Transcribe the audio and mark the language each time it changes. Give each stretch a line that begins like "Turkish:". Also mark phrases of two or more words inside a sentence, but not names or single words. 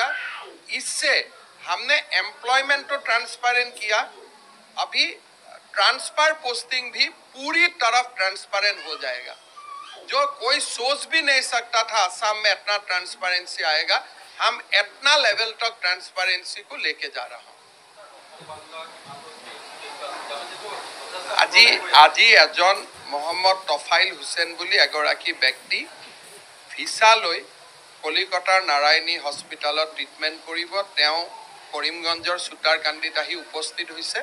Hindi: इससे हमने एम्प्लॉयमेंट तो ट्रांसपेरेंट किया, अभी
English: transfer posting
Hindi: भी पूरी तरफ ट्रांसपेरेंट हो जाएगा। जो कोई सोच भी नहीं सकता था असम में इतना ट्रांसपेरेंसी आएगा, हम इतना लेवल तक ट्रांसपेरेंसी को लेके जा रहा हूँ।
Assamese: আজি এজন মহম্মদ তফাইল হুছেইন বুলি এগৰাকী ব্যক্তি ভিসা লৈ কলিকতাৰ নাৰায়ণী হস্পিটেলত ট্ৰিটমেণ্ট কৰিব। তেওঁ কৰিমগঞ্জৰ চুটাৰকান্দিত আহি উপস্থিত হৈছে।